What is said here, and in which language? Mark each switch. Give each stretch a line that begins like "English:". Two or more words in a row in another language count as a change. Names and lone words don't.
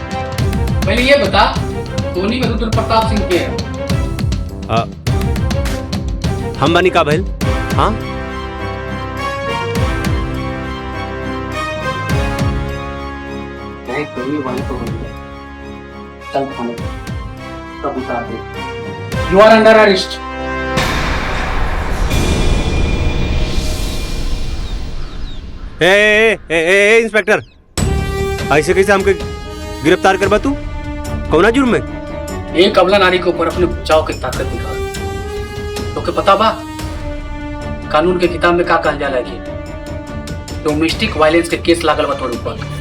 Bhojpuri: पहले ये बता, धोनी में रुद्र प्रताप सिंह के है? हम बनी का भइल? हाँ चल थाने तब उतार दे।
English: You are under arrest.
Bhojpuri: इंस्पेक्टर, ऐसे कैसे हमके गिरफ्तार करबा तू? कौना जुर्म में? एक अबला नारी के ऊपर अपने बचाव की ताकत दिखा। तो के पता बा कानून के किताब में का कहल जाला कि
English: domestic violence
Bhojpuri: के केस लागल बा तोर ऊपर।